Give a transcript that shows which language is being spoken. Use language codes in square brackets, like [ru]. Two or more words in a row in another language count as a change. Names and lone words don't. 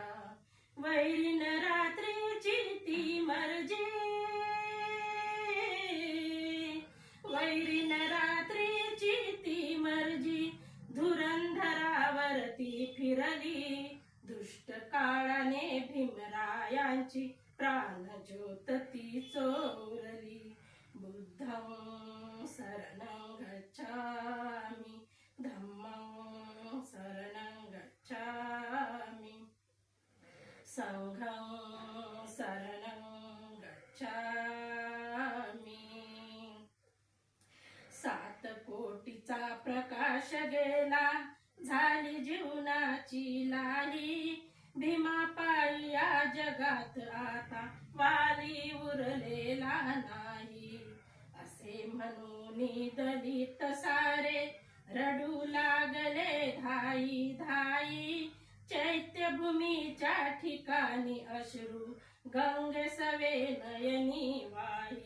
[mr] वैरीन रात्रीची ती मर्जी, वैरीन रात्रीची ती मर्जी, धुरंधरावरती फिरली. दुष्ट काळाने भीमरायांची प्राणज्योत ती चोरली. [pi] बुद्धं शरणं गच्छामि, धम्मं शरणं गच्छामि, संघं शरणं गच्छामि. [mr] 7 कोटीचा प्रकाश गेला, झाली जीवनाची लाही, भीमापायी या जगात आता वाली उरलेला नाही. असे म्हणून दलित सारे रडू लागले धाई धाई, चैत्यभूमीच्या ठिकाणी अश्रू गंगेसवे नयनी वाही.